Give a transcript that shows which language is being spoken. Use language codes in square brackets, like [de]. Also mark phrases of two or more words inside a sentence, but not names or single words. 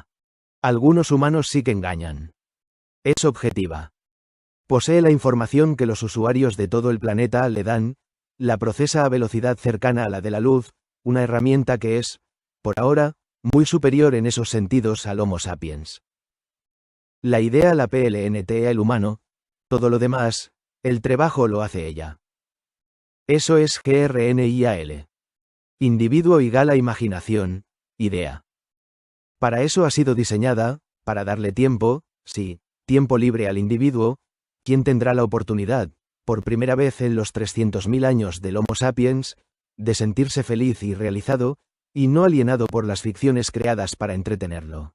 [es] Algunos humanos sí que engañan. Es objetiva. Posee la información que los usuarios de todo el planeta le dan, la procesa a velocidad cercana a la de la luz, una herramienta que es, por ahora, muy superior en esos sentidos al Homo sapiens. La idea la PLNT el humano, todo lo demás, el trabajo lo hace ella. Eso es GRNIAL. Individuo igual a imaginación, idea. Para eso ha sido diseñada, para darle tiempo, sí, tiempo libre al individuo, quien tendrá la oportunidad, por primera vez en los 300.000 años del Homo sapiens, de sentirse feliz y realizado, y no alienado por las ficciones creadas para entretenerlo.